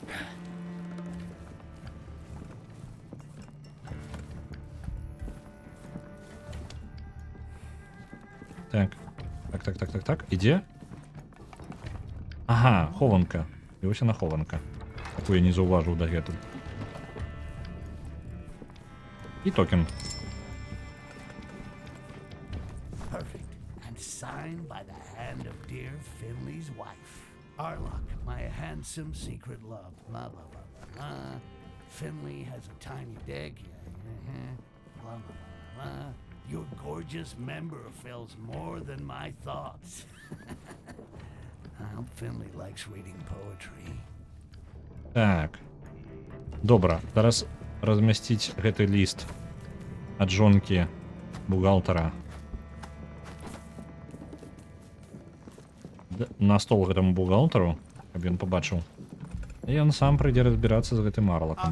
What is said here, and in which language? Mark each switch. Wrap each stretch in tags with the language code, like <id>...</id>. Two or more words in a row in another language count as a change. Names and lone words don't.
<be>Так. Так. Ідзе? Ага, хованка. І ось яна хованка. Таку я не заўважыў дагэтуль. І токен.</be> <en>Perfect. signed by the hand of dear Finley's wife. Arlock, my handsome secret love. Blah, blah, blah, blah, blah. Finley has a tiny dick. Blah, blah, blah, blah. Your gorgeous member fills more than my thoughts. I hope Finley likes reading poetry.</en> <be>Так. Добра. Зараз размясціць гэты ліст ад жонкі бухгалтара на стол гэтаму бухгалтару, каб ён пабачыў. І ён сам прыйдзе разбірацца з гэтым Арлакам.</be>